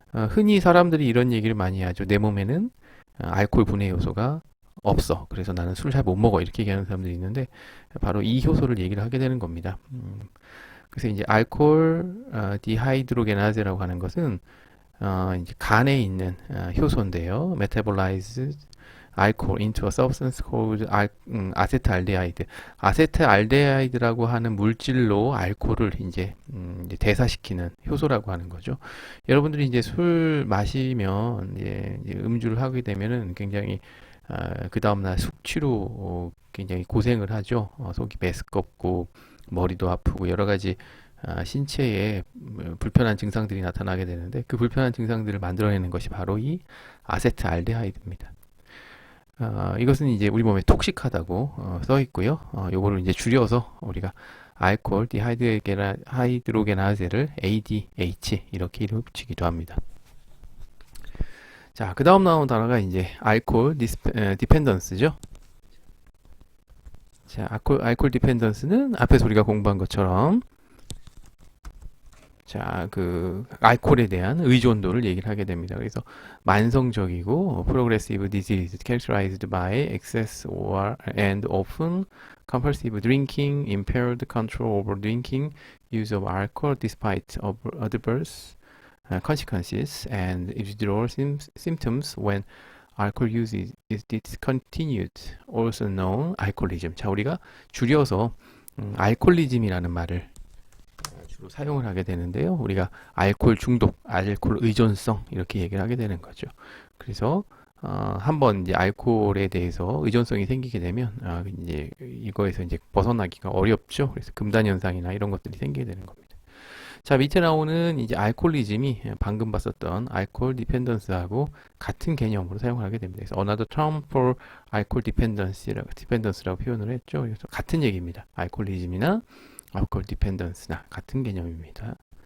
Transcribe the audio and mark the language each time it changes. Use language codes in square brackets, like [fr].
[ko] 흔히 사람들이 이런 얘기를 많이 하죠. 내 몸에는 알코올 분해 요소가 없어. 그래서 나는 술 잘 못 먹어. 이렇게 얘기하는 사람들이 있는데 바로 이 효소를 얘기를 하게 되는 겁니다. 그래서 이제 알코올 디하이드로게나제라고 하는 것은 이제 간에 있는 효소인데요. [en] metabolize alcohol into a substance called 아세트알데하이드. [ko] 아세트알데하이드라고 하는 물질로 알코올을 이제 대사시키는 효소라고 하는 거죠. 여러분들이 이제 술 마시면 이제 음주를 하게 되면은 굉장히 그 다음날 숙취로 굉장히 고생을 하죠. 속이 메스껍고 머리도 아프고 여러 가지 신체에 불편한 증상들이 나타나게 되는데 그 불편한 증상들을 만들어내는 것이 바로 이 아세트알데하이드입니다. 이것은 이제 우리 몸에 톡식하다고 써 있고요. 요거를 이제 줄여서 우리가 알코올 디하이드로게나제를 ADH 이렇게 이름을 붙이기도 합니다. 자, 그 다음 나온 단어가 이제 알코올 디펜던스죠. 자, 알코올 디펜던스는 앞에서 우리가 공부한 것처럼 자, 그 알코올에 대한 의존도를 얘기를 하게 됩니다. 그래서 만성적이고 [en] progressive disease characterized by excess or and often compulsive drinking, impaired control over drinking, use of alcohol despite of adverse consequences and withdrawal symptoms when alcohol use is discontinued, also known alcoholism. [ko] 자, 우리가 줄여서 알코올리즘이라는 말을 주로 사용을 하게 되는데요. 우리가 알코올 중독, 알코올 의존성 이렇게 얘기를 하게 되는 거죠. 그래서 한번 이제 알코올에 대해서 의존성이 생기게 되면 이제 이거에서 이제 벗어나기가 어렵죠. 그래서 금단 현상이나 이런 것들이 생기게 되는 겁니다. 자, 밑에 나오는 이제 알코올리즘이 방금 봤었던 알코올 디펜던스하고 같은 개념으로 사용을 하게 됩니다. 그래서 [en] another term for alcohol dependence [ko] 라고 표현을 했죠. 그래서 같은 얘기입니다. 알코올리즘이나 알코올 디펜던스나 같은 개념입니다.